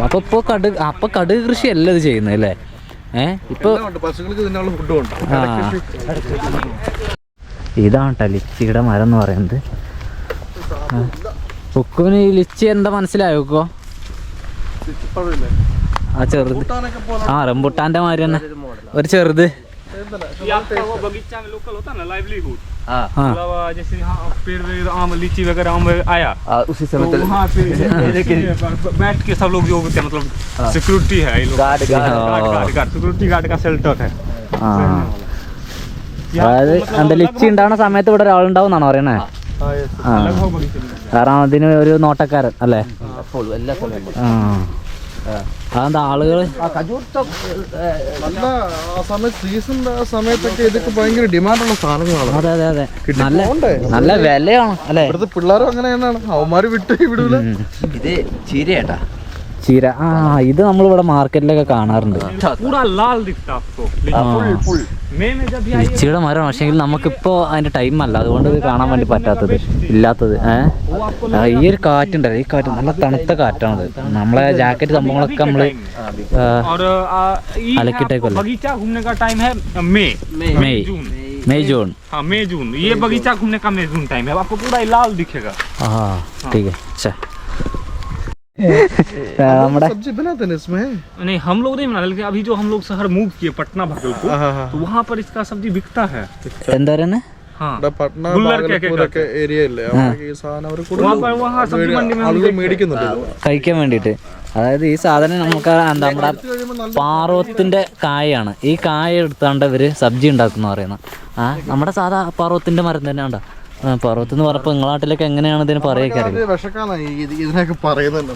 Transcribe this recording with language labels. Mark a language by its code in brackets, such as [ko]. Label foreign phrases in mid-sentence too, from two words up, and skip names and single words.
[ml] അപ്പോൾ കടുക് കൃഷിയല്ല ഇത് ചെയ്യുന്നത് അല്ലേ? ഇപ്പൊ ഇതാണ് കേട്ടോ ലിച്ചിയുടെ മരം എന്ന് പറയുന്നത്. ഉക്കുവിന് ഈ ലിച്ചി എന്താ മനസ്സിലായോ? ആ ചെറുത്, റംബുട്ടാന്റെ മാതിരി തന്നെ ഒരു ചെറുത്. [hi] बगीचा में लोकल होता है ना लाइवलीहुड, मतलब जैसे पेड़ आम लीची वगैरह आम आया उसी समय तो वहाँ पे बैठ के सब लोग जो होते हैं, मतलब सिक्योरिटी है, [en] guard security guard [hi] का शेल्टर है. [ml] അതായത് എന്താ ലിച്ചി ഉണ്ടാവുന്ന സമയത്ത് ഇവിടെ ഒരാളുണ്ടാവും എന്നാണ് പറയണേ. കാരണം അതിന് ഒരു നോട്ടക്കാരൻ അല്ലേ? അതെന്താ ആളുകൾ സമയത്തൊക്കെ ഇതൊക്കെ ഭയങ്കര ഡിമാൻഡുള്ള സാധനങ്ങളാണ്. അതെ അതെ അതെ, നല്ല വിലയാണ് അല്ലേ? ഇവിടുത്തെ പിള്ളേരും അങ്ങനെ തന്നെയാണ്, അവന്മാര് വിട്ട് വിടൂല. ഇത് ചീരയാട്ടാ. ചീര ആ ഇത് നമ്മളിവിടെ മാർക്കറ്റിലൊക്കെ കാണാറുണ്ട്. [hi] पूरा लाल दिखता आपको, लेकिन मई में जब ये आएगा [ml] ലിച്ചിയുടെ മരം പക്ഷേങ്കിൽ നമുക്കിപ്പോൾ അതിൻ്റെ ടൈം അല്ല, അതുകൊണ്ട് ഇത് കാണാൻ വേണ്ടി പറ്റാത്തത് ഇല്ലാത്തത്. ഈ ഒരു കാറ്റുണ്ടല്ലോ, ഈ കാറ്റ് നല്ല തണുത്ത കാറ്റാണത്. നമ്മളെ ജാക്കറ്റ് സംഭവങ്ങളൊക്കെ നമ്മൾ [hi] और ये अलग बगीचा घूमने का टाइम है मई [ml] മെയ് [hi] जून। [ml] മെയ് ജൂൺ. [hi] हाँ मई जून, ये बगीचा घूमने का मई जून टाइम है, आपको पूरा लाल दिखेगा। हाँ ठीक है. अच्छा നമ്മുടെ सब्जी बनाते हैं इसमें। नहीं हम लोग नहीं बना, लेकिन अभी जो हम लोग शहर मूव किए पटना भागलपुर, तो वहाँ पर इसका सब्जी बिकता है। [ml] എന്താ പറയുന്നത്? [hi] हाँ [ml] പട്ന [hi] ഗുല്ലർ के [ml] ബാഗൽപൂരൊക്കെ ഏരിയ ഇല്ലേ, അവിടേക്ക് ഈ സാധനം അവർ [hi] वहाँ सब्जी मंडी में हम [ml] ആളുകൾ [hi] देखते हैं। [ml] മേടിക്കുന്നുണ്ട്. കഴിക്കാൻ വേണ്ടിയിട്ട്. അതായത് ഈ സാധനം നമുക്ക് എന്താ നമ്മുടെ പാറോത്തിന്റെ കായാണ്. ഈ കായ എടുത്താണ്ട് ഇവര് സബ്ജി ഉണ്ടാക്കുന്ന പറയുന്നത്. നമ്മുടെ സാധാ പാറോത്തിന്റെ മരം തന്നെ ഉണ്ടോ? പർവ്വത്ത് എന്ന് പറഞ്ഞപ്പോൾ നിങ്ങളുടെ നാട്ടിലൊക്കെ എങ്ങനെയാണ് ഇതിന് പറയുക? അത് വിഷക്കാന്നാ ഇതിനൊക്കെ പറയുന്നുണ്ട്.